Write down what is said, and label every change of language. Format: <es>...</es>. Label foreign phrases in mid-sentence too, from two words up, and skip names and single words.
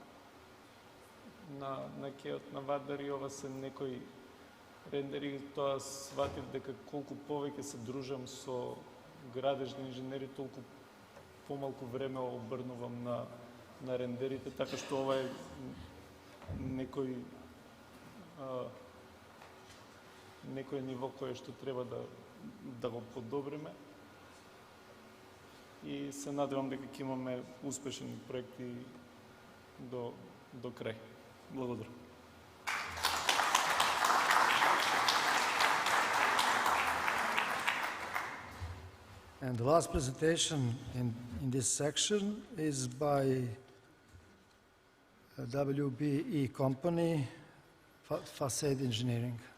<mk>На кеот на Вардари, ова се некои рендери, тоа сватив дека колку повеќе се дружам со градежни инженери, толку помалку време обрнувам на рендерите, така што ова е некој ниво кое што треба да го подобриме. И се надевам дека ќе имаме успешни проекти до крај. Благодарам.</mk> <en>And the last presentation in this section is by a WBE company, Facade Engineering.</en>